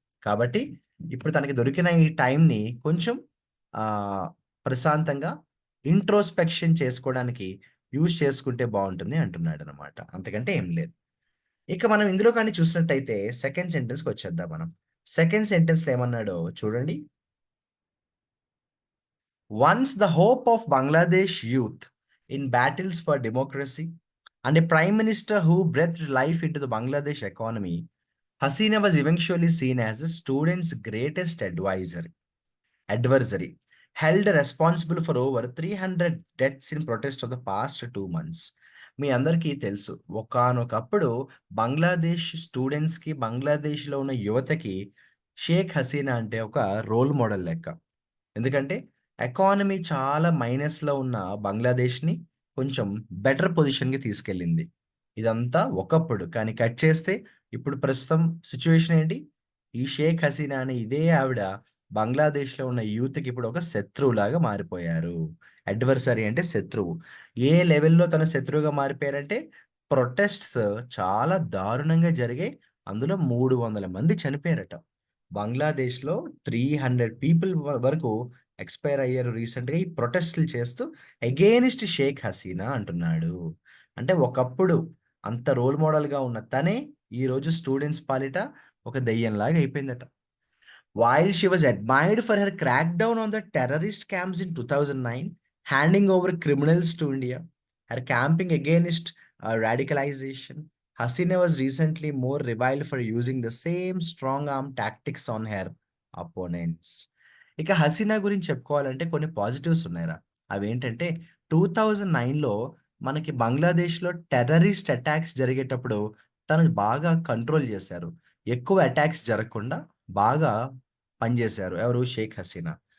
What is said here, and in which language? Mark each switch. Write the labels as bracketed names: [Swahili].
[Telugu] కాబట్టి ఇప్పుడు తనకి దొరికిన ఈ టైంని కొంచెం ఆహ్, ప్రశాంతంగా ఇంట్రోస్పెక్షన్ చేసుకోవడానికి యూజ్ చేసుకుంటే బావుంటుంది అంటున్నాడనమాట. అంతకంటే ఏం లేదు. ఇక మనం ఇందులో కానీ చూసినట్టయితే సెకండ్ సెంటెన్స్‌కొచ్చేద్దాం మనం. సెకండ్ సెంటెన్స్‌లో ఏమన్నాడో చూడండి. [English] Once the hope of Bangladesh youth in battles for democracy and a prime minister who breathed life into the Bangladesh economy, Hasina was eventually seen as the student's greatest adversary, held responsible for over 300 deaths in protest of the past 2 months. [Telugu] మీ అందరికీ తెలుసు, ఒకానొకప్పుడు బంగ్లాదేశ్ స్టూడెంట్స్‌కి, బంగ్లాదేశ్‌లో ఉన్న యువతకి షేక్ హసీనా అంటే ఒక role model లెక్క. ఎందుకంటే ఎకానమీ చాలా మైనస్‌లో ఉన్న బంగ్లాదేశ్‌ని కొంచెం బెటర్ పొజిషన్‌కి తీసుకెళ్ళింది. ఇదంతా ఒకప్పుడు. కానీ కట్ చేస్తే ఇప్పుడు ప్రస్తుతం సిట్యుయేషన్ ఏంటి? ఈ షేక్ హసీనా అనే ఇదే ఆవిడ బంగ్లాదేశ్‌లో ఉన్న యూత్‌కి ఇప్పుడు ఒక శత్రువులాగా మారిపోయారు. అడ్వర్సరీ అంటే శత్రువు. ఏ లెవెల్‌లో తను శత్రువుగా మారిపోయారంటే ప్రొటెస్ట్స్ చాలా దారుణంగా జరిగాయి. అందులో 300 మంది చనిపోయారట. బంగ్లాదేశ్‌లో 300 పీపుల్ వరకు ఎక్స్‌పైర్ అయ్యారు రీసెంట్‌గా ఈ ప్రొటెస్ట్‌లు చేస్తూ అగెయిన్స్ట్ షేక్ హసీనా అంటున్నాడు. అంటే ఒకప్పుడు అంత రోల్ మోడల్‌గా ఉన్న తనే ఈరోజు స్టూడెంట్స్ పాలిట ఒక దెయ్యంలాగా అయిపోయిందట. [English] While she was admired for her crackdown on the terrorist camps in 2009, handing over criminals to India, her camping against radicalization, Hasina was recently more reviled for using the same strong arm tactics on her opponents. [Telugu] ఇక హసీనా గురించి చెప్పుకోవాలంటే కొన్ని positives ఉన్నాయిరా. అవేంటంటే 2009లో మనకి బంగ్లాదేశ్‌లో terrorist attacks జరిగేటప్పుడు తను బాగా కంట్రోల్ చేశారు. ఎక్కువ అటాక్స్ జరగకుండా బాగా పనిచేశారు. ఎవరు? షేక్ హసీనా.